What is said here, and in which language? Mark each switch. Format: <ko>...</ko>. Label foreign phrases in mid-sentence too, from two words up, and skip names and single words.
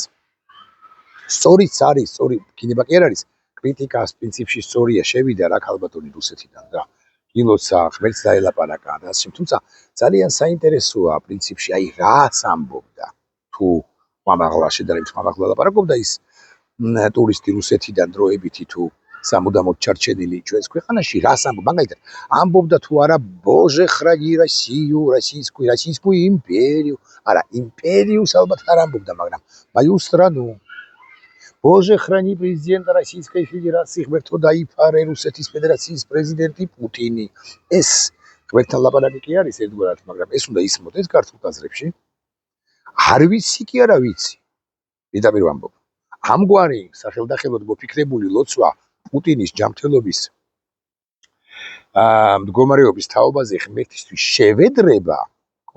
<ka>სწორიც არის, სწორი ქინება კი არ არის, კრიტიკას პრინციპში სწორია, შევიდა რა ქალბატონი რუსეთიდან და გილოცა, ღმერთს დაელაპარაკა და ასე, თუმცა ძალიან საინტერესოა პრინციპში, აი რას ამბობდა თუ მამაღლა შედარებით მამაღლა ლაპარაკობდა ის ტურისტი რუსეთიდან დროებითი თუ სამუდამოდ ჩარჩენილი ჩვენს ქვეყანაში, რას ამბობდა? მაგალითად, ამბობდა თუ არა</ka> <ru>Боже храни российскую империю,</ru> <ka>არა, იმპერიუს ალბათ არ ამბობდა, მაგრამ</ka> <ru>мою страну. Боже, храни президента Российской Федерации,</ru> <ka>ღმერთო დაიფარე რუსეთის ფედერაციის პრეზიდენტი პუტინი. ეს ღმერთთან ლაპარაკი კი არის ერთგვარად, მაგრამ ეს უნდა ისმოდეს ქართულ აზრებში. არ ვიცი კი არა ვიცი. პირდაპირ ვამბობ. ამგვარი სახელდახელოდ მოფიქრებული ლოცვა პუტინის ჯანმრთელობის მდგომარეობის თაობაზე ღმერთისთვის შევედრება, ხო?</ka>